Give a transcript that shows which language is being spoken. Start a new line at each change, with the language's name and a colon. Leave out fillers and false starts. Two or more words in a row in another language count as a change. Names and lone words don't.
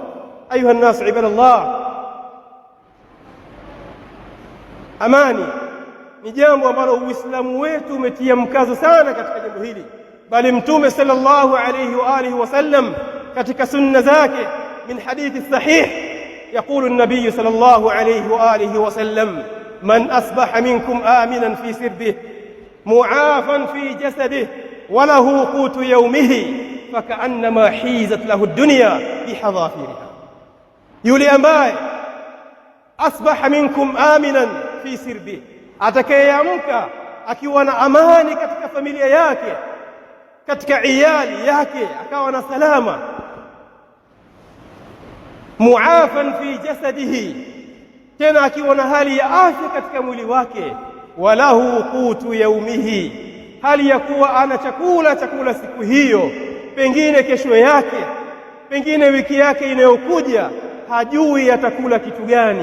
Arabic: أيها الناس عباد الله,
Swahili: amani ni jambo ambalo Uislamu wetu umetia mkazo sana katika jambo hili, bali Mtume
Arabic: صلى الله عليه وآله وسلم
Swahili: katika sunna zake
Arabic: من حديث صحيح يقول النبي صلى الله عليه وآله وسلم من أصبح منكم آمنا في سربه معافا في جسده وله قوت يومه فكأنما حيزت له الدنيا بحذافيرها.
Swahili: yule ambaye
Arabic: أصبح منكم آمنا في سربه,
Swahili: atakayeamka akiwa na amani katika familia yake, katika iyali yake, akawa na salama,
Arabic: معافى في جسده,
Swahili: tena akiwa na hali ya afya katika mwili wake,
Arabic: وله قوت يومه,
Swahili: hali ya kuwa ana chakula siku hiyo, pengine kesho yake, pengine wiki yake inayokuja, hajui atakula kitu gani.